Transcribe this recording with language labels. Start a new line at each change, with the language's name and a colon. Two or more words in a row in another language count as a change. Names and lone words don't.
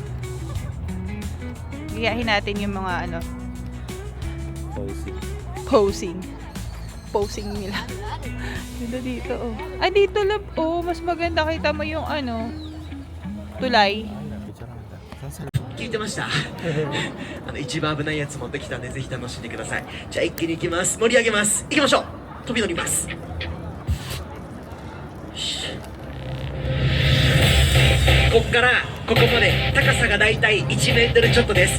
Filipino: Giyahin natin yung mga ano, Posing. posing nila. Ganda dito, oh. Ay, dito lab, oh. Mas maganda, kita mo yung ano, tulay. Picture lang kita. Saan sa
Japanese: 聞いてました一番危ないやつ持ってきたんでぜひ楽しんでください。じゃあ一気に行きます。盛り上げます。行きましょう。飛び乗ります。ここからここまで高さがだいたい1メートルちょっとです。